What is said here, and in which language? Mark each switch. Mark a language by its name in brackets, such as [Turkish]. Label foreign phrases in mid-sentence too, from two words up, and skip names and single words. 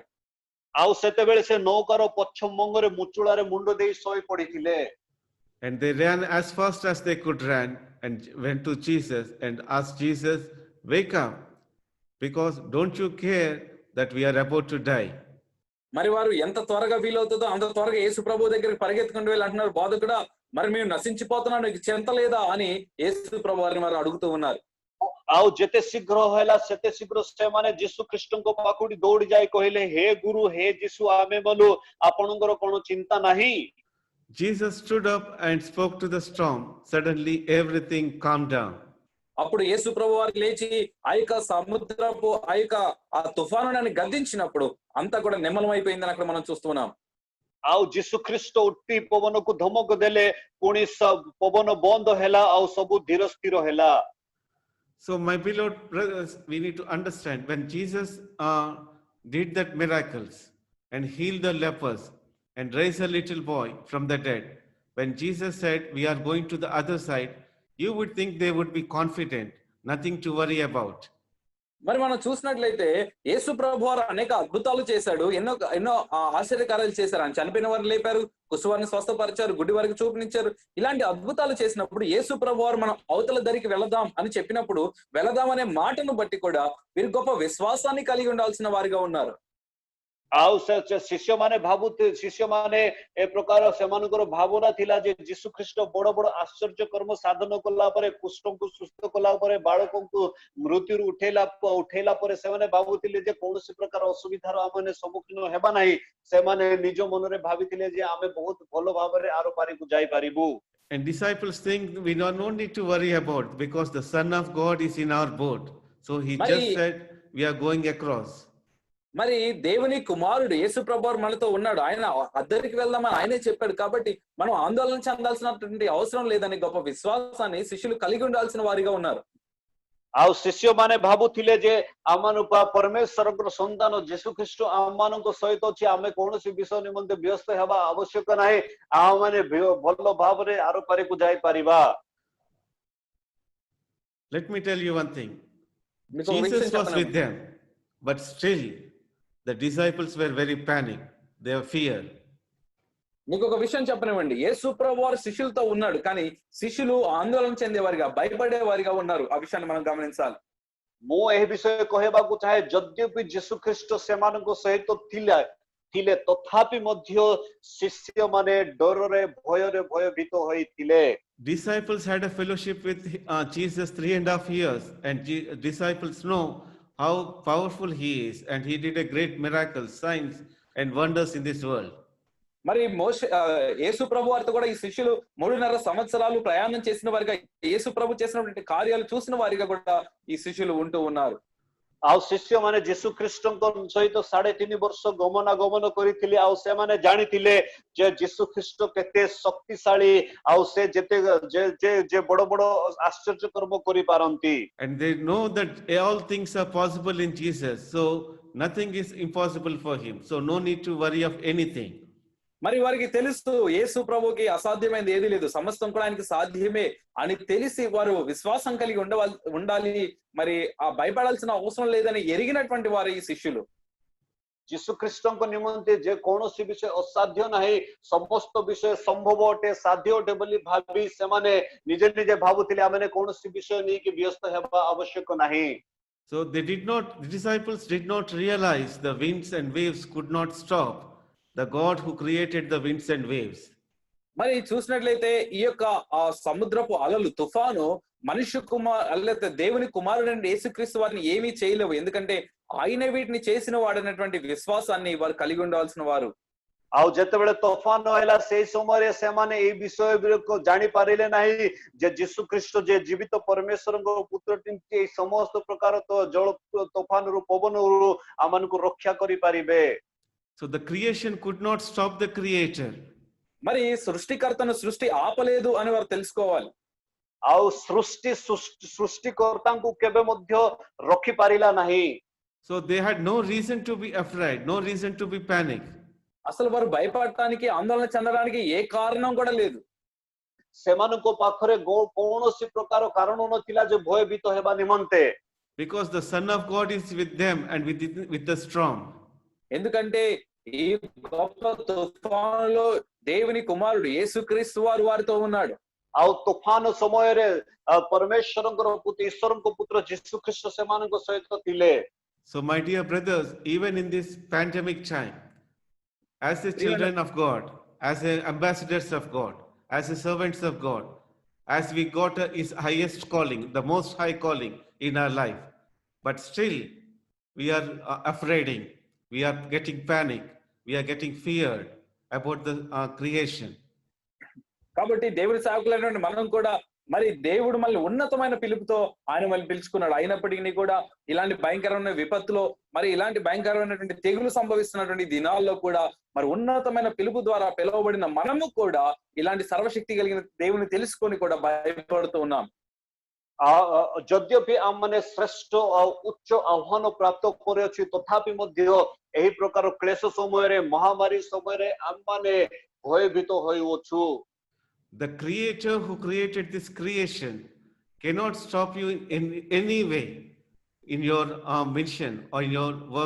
[Odia] ଆଉ ସେତେବେଳେ ସେ ନୌକାର ପଛ ମଙ୍ଗରେ ମୁଚୁଳାରେ ମୁଣ୍ଡ ଦେଇ ଶୋଇ ପଡିଥିଲେ। [English] And they ran as fast as they could run and went to Jesus and asked Jesus, "Wake up, because don't you care that we are about to die?" [Telugu] మరి వారు ఎంత త్వరగా వీలవుతుందో అంత త్వరగా యేసు ప్రభు దగ్గరికి పరిగెత్తుకుంటూ వెళ్ళి అంటున్నారు, బోధకుడా మరి మేము నశించిపోతున్నాం, నీకు చింత లేదా అని యేసు ప్రభు వారిని వారు అడుగుతూ ఉన్నారు. [Odia] ଆଉ ଯେତେ ଶୀଘ୍ର ହେଲା ସେତେ ଶୀଘ୍ର ସେମାନେ ଯୀଶୁ ଖ୍ରୀଷ୍ଟଙ୍କ ପାଖକୁ ଦୌଡି ଯାଇ କହିଲେ, ହେ ଗୁରୁ, ହେ ଯୀଶୁ, ଆମେ ବୋଲୁ ଆପଣଙ୍କର କଣ ଚିନ୍ତା ନାହିଁ? [English] Jesus stood up and spoke to the storm. Suddenly everything calmed down. [Telugu] అప్పుడు యేసు ప్రభు వారు లేచి ఆ యొక్క సముద్రపు ఆ యొక్క ఆ తుఫాను గద్దించినప్పుడు అంతా కూడా నిమ్మలమైపోయిందని అక్కడ మనం చూస్తున్నాం. [Odia] ଆଉ ଯୀଶୁ ଖ୍ରୀଷ୍ଟ ଉଠି ପବନକୁ ଧମକ ଦେଲେ, ପୁଣି ପବନ ବନ୍ଦ ହେଲା ଆଉ ସବୁ ଧୀର ସ୍ଥିର ହେଲା। [English] So my beloved brothers, we need to understand when Jesus did that miracles and healed the lepers and raised a little boy from the dead, when Jesus said we are going to the other side, you would think they would be confident, nothing to worry about. [Telugu] మరి మనం చూసినట్లయితే యేసు ప్రభు వారు అనేక అద్భుతాలు చేశాడు, ఎన్నో ఆశ్చర్యకార్యాలు చేశారు. ఆయన చనిపోయిన వారిని లేపారు, కుష్ఠవారిని స్వస్థపరిచారు, గుడ్డి వారికి చూపునిచ్చారు. ఇలాంటి అద్భుతాలు చేసినప్పుడు యేసు ప్రభు వారు మనం అవతల దరికి వెళదాం అని చెప్పినప్పుడు వెళదాం అనే మాటను బట్టి కూడా వీరు గొప్ప విశ్వాసాన్ని కలిగి ఉండాల్సిన వారిగా ఉన్నారు. [Odia] ଆଉ ଶିଷ୍ୟମାନେ ଏ ପ୍ରକାର ସେମାନଙ୍କର ଭାବନା ଥିଲା ଯେ ଯୀଶୁ ଖ୍ରୀଷ୍ଟ ବଡ ବଡ ଆଶ୍ଚର୍ଯ୍ୟ କର୍ମ ସାଧନ କଲା ପରେ, କୁଷ୍ଠଙ୍କୁ ସୁସ୍ଥ କଲା ପରେ, ବାଳକଙ୍କୁ ମୃତ୍ୟୁରୁ ଉଠେଇଲା ପରେ ସେମାନେ ଭାବୁଥିଲେ ଯେ କୌଣସି ପ୍ରକାର ଅସୁବିଧାର ଆମେ ସମ୍ମୁଖୀନ ହେବା ନାହିଁ। ସେମାନେ ନିଜ ମନରେ ଭାବିଥିଲେ ଯେ ଆମେ ବହୁତ ଭଲ ଭାବରେ ଆର ପାରିକୁ ଯାଇପାରିବୁ। [English] And disciples think we don't need to worry about because the Son of God is in our boat. So he just said we are going across. [Telugu] మరి దేవుని కుమారుడు యేసు ప్రభువారు మనతో ఉన్నాడు, ఆయన అద్దరికి వెళ్దామని ఆయనే చెప్పాడు కాబట్టి మనం ఆందోళన చెందాల్సినటువంటి అవసరం లేదని గొప్ప విశ్వాసాన్ని శిష్యులు కలిగి ఉండాల్సిన వారిగా ఉన్నారు. [Odia] ଆଉ ଶିଷ୍ୟମାନେ ଭାବୁଥିଲେ ଯେ ଆମମାନଙ୍କ ପରମେଶ୍ୱରଙ୍କର ସନ୍ତାନ ଯୀଶୁ ଖ୍ରୀଷ୍ଟ ଆମମାନଙ୍କ ସହିତ ଅଛି, ଆମେ କୌଣସି ବିଷୟ ନିମନ୍ତେ ବ୍ୟସ୍ତ ହେବା ଆବଶ୍ୟକ ନାହିଁ, ଆମମାନେ ଭଲ ଭାବରେ ଆର ପାରିକୁ ଯାଇପାରିବା। [English] Let me tell you one thing. [Telugu] మీకు Jesus విషయం [English] was with them, but still the disciples were very panicked. They were fear. [Telugu] మీకు ఒక విషయం చెప్పనివ్వండి, యేసు ప్రభు వారు శిష్యులతో ఉన్నాడు, కానీ శిష్యులు ఆందోళన చెందేవారిగా భయపడే వారిగా ఉన్నారు. ఆ విషయాన్ని మనం గమనించాలి. [Odia] ମୁଁ ଏହି ବିଷୟ କହିବାକୁ ଚାହେଁ, ଯଦ୍ୟପି ଯୀଶୁ ଖ୍ରୀଷ୍ଟ ସେମାନଙ୍କ ସହିତ ଥିଲେ ତଥାପି ମଧ୍ୟ ଶିଷ୍ୟମାନେ ଡରରେ ଭୟରେ ଭୟଭୀତ ହୋଇଥିଲେ। [English] Disciples had a fellowship with Jesus 3.5 years, and disciples know how powerful he is, and he did a great miracles, signs and wonders in this world. [Telugu] మరి యేసు ప్రభు వారితో కూడా ఈ శిష్యులు 3.5 సంవత్సరాలు ప్రయాణం చేసిన వారిగా, యేసు ప్రభు చేసినటువంటి కార్యాలు చూసిన వారిగా కూడా ఈ శిష్యులు ఉంటూ ఉన్నారు. [Odia] ଆଉ ଶିଷ୍ୟମାନେ ଯୀଶୁ ଖ୍ରୀଷ୍ଟଙ୍କ ସହିତ 3.5 ବର୍ଷ ଗମନାଗମନ କରିଥିଲେ, ଆଉ ସେମାନେ ଜାଣିଥିଲେ ଯେ ଯୀଶୁ ଖ୍ରୀଷ୍ଟ କେତେ ଶକ୍ତିଶାଳୀ, ଆଉ ସେ ଯେ ବଡ ବଡ ଆଶ୍ଚର୍ଯ୍ୟ କର୍ମ କରିପାରନ୍ତି। [English] And they know that all things are possible in Jesus, so nothing is impossible for him, so no need to worry of anything. [Telugu] మరి వారికి తెలుసు యేసు ప్రభుకి అసాధ్యమైనది ఏది లేదు, సమస్తం కూడా ఆయనకి సాధ్యమే అని తెలిసి వారు విశ్వాసం కలిగి ఉండాలి, మరి ఆ భయపడాల్సిన అవసరం లేదని ఎరిగినటువంటి వారు ఈ శిష్యులు. [Odia] ଯୀଶୁ ଖ୍ରୀଷ୍ଟଙ୍କ ନିମନ୍ତେ ଯେ କୌଣସି ବିଷୟ ଅସାଧ୍ୟ ନାହିଁ, ସମସ୍ତ ବିଷୟ ସମ୍ଭବ ଅଟେ, ସାଧ୍ୟ ଅଟେ ବୋଲି ଭାବି ସେମାନେ ନିଜେ ନିଜେ ଭାବୁଥିଲେ ଆମେ କୌଣସି ବିଷୟ ନେଇକି ବ୍ୟସ୍ତ ହେବା ଆବଶ୍ୟକ ନାହିଁ। [English] So the disciples did not realize the winds and waves could not stop the God who created the winds and waves. [Telugu] మరి చూసినట్లయితే ఈ యొక్క ఆ సముద్రపు అలలు తుఫాను మనుష్య అల్లైతే దేవుని కుమారుడైన యేసుక్రీస్తు వారిని ఏమీ చేయలేవు, ఎందుకంటే ఆయన వీటిని చేసిన వాడనేటువంటి విశ్వాసాన్ని వారు కలిగి ఉండాల్సిన వారు। [Odia] ଆଉ ଯେତେବେଳେ ତୋଫାନ ହେଲା ସେଇ ସମୟରେ ସେମାନେ ଏଇ ବିଷୟ ଜାଣି ପାରିଲେ ନାହିଁ ଯେ ଯୀଶୁ ଖ୍ରୀଷ୍ଟ ଯେ ଜୀବିତ ପରମେଶ୍ୱରଙ୍କ ପୁତ୍ର ଏଇ ସମସ୍ତ ପ୍ରକାର ଜଳ ତୋଫାନରୁ ପବନରୁ ଆମମାନଙ୍କୁ ରକ୍ଷା କରିପାରିବେ। [English] So the creation could not stop the creator. [Telugu] మరి సృష్టికర్తను సృష్టి ఆపలేదు అని వారు తెలుసుకోవాలి। [Odia] ଆଉ ସୃଷ୍ଟିକର୍ତ୍ତାଙ୍କୁ କେବେ ମଧ୍ୟ ରଖି ପାରିଲା ନାହିଁ। [English] So they had no reason to be afraid, no reason to be panic. [Telugu] అసలు వారు భయపడటానికి ఆందోళన చెందడానికి ఏ కారణం కూడా లేదు। [Odia] ସେମାନଙ୍କ ପାଖରେ କୌଣସି ପ୍ରକାର କାରଣ ନଥିଲା ଯେ ଭୟଭୀତ ହେବା ନିମନ୍ତେ। [English] Because the Son of God is with them and with the storm. [Telugu] ఎందుకంటే ఈ గొప్ప తుఫానులో దేవుని కుమారుడు యేసుక్రీస్తు వారు వారితో ఉన్నాడు। [Odia] ଆଉ ତୋଫାନ ସମୟରେ ପରମେଶ୍ୱରଙ୍କର ପୁତ୍ର ଈଶ୍ୱରଙ୍କ ପୁତ୍ର ଯୀଶୁ ଖ୍ରୀଷ୍ଟ ସେମାନଙ୍କ ସହିତ ଥିଲେ। [English] So my dear brothers, even in this pandemic time, as the children of God, as the ambassadors of God, as the servants of God, as we got his highest calling, the most high calling in our life, but still we are afraid, we are getting panic, we are getting feared about the creation. [Telugu] కాబట్టి దేవుడి సేవకులైనటువంటి మనం కూడా మరి దేవుడు మళ్ళీ ఉన్నతమైన పిలుపుతో ఆయన మళ్ళీ పిలుచుకున్నాడు, అయినప్పటికీ కూడా ఇలాంటి భయంకరమైన విపత్తులో మరి ఇలాంటి భయంకరమైనటువంటి తెగులు సంభవిస్తున్నటువంటి దినాల్లో కూడా మరి ఉన్నతమైన పిలుపు ద్వారా పిలువబడిన మనము కూడా ఇలాంటి సర్వశక్తి కలిగిన దేవుని తెలుసుకొని కూడా భయపడుతూ ఉన్నాం। [Odia] ଯଦ୍ୟପି ଆମମାନେ ଶ୍ରେଷ୍ଠ ଆଉ ଉଚ୍ଚ ଆହ୍ୱାନ ପ୍ରାପ୍ତ କରିଅଛୁ ତଥାପି ମଧ୍ୟ ଏହି ପ୍ରକାର କ୍ଲେଶ ସମୟରେ ମହାମାରୀ ସମୟରେ ଆମମାନେ ଭୟଭୀତ ହୋଇଅଛୁ। [English] The creator who created this creation cannot stop you in any way in your mission or in your work.